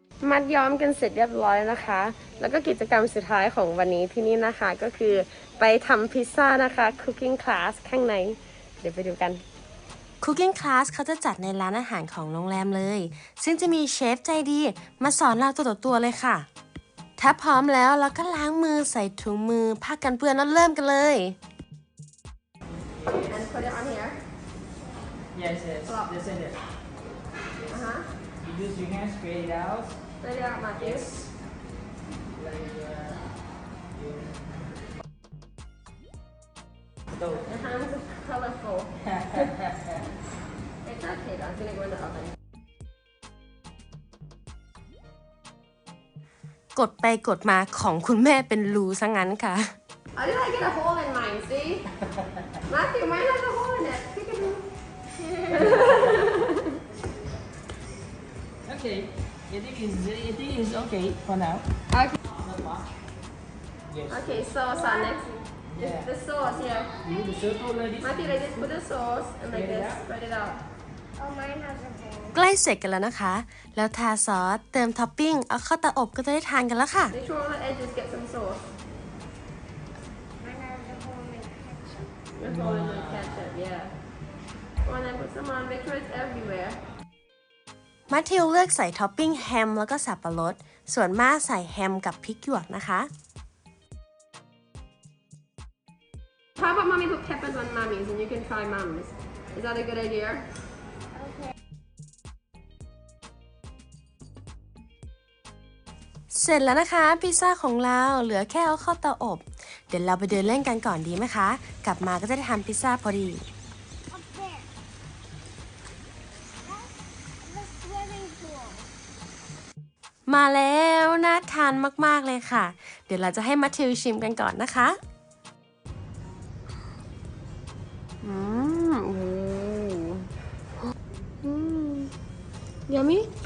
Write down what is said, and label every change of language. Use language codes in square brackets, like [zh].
[th] มัดย้อมกันเสร็จเรียบร้อยนะคะแล้วก็กิจกรรมสุดท้ายของวันนี้ที่นี่นะคะก็คือไปทำพิซซ่านะคะ Cooking Class ข้างในเดี๋ยวไปดูกัน Cooking Class เขาจะจัดในร้านอาหารของโรงแรมเลยซึ่งจะมีเชฟใจดีมาสอนเราตัวต่อตัวเลยค่ะถ้าพร้อมแล้วเราก็ล้างมือใส่ถุงมือผ้ากันเปื้อนแล้วเริ่มกันเลย [en] And put it on here. Yes. Just in it. You use your hands, spread it out. Spread it out, Matthew. So, The hands are colorful. It's okay though. I'm gonna go in the oven. [th] กดไปกดมาของคุณแม่เป็นรูซะงั้นค่ะ [en] How did I get a hole in mine? See? Matthew, mine has a hole in it. okay. It is okay for now. Okay. Not much. Yes. Okay, sauce on next. Yeah. The sauce, yeah. You need the circle ladies. Matthew, like this, put the sauce and like this, spread it out. Oh, mine has a hole. [th] ใกล้เสร็จกันแล้วนะคะแล้วทาซอสเติมท็อปปิ้งเอาเข้าเตาอบก็จะได้ทานกันแล้วค่ะ [en] Make sure on the edges get some sauce. Mine has a hole in ketchup. You're holding the ketchup, yeah. Go on then, put some on. Make sure it's everywhere. [th] มัทธิวเลือกใส่ท็อปปิ้งแฮมแล้วก็สับปะรดส่วนม่าใส่แฮมกับพริกหยวกนะคะ [en] How about mommy put peppers on mommy's and you can try mom's? Is that a good idea? Okay. [th] เสร็จแล้วนะคะพิซซ่าของเราเหลือแค่เอาเข้าเตาอบเดี๋ยวเราไปเดินเล่นกันก่อนดีไหมคะกลับมาก็จะได้ทำพิซซ่าพอดี [en] Up there. That's the swimming pool. [th] มาแล้วน่าทานมากๆเลยค่ะเดี๋ยวเราจะให้มัทธิวชิมกันก่อนนะคะโอ้ยามิท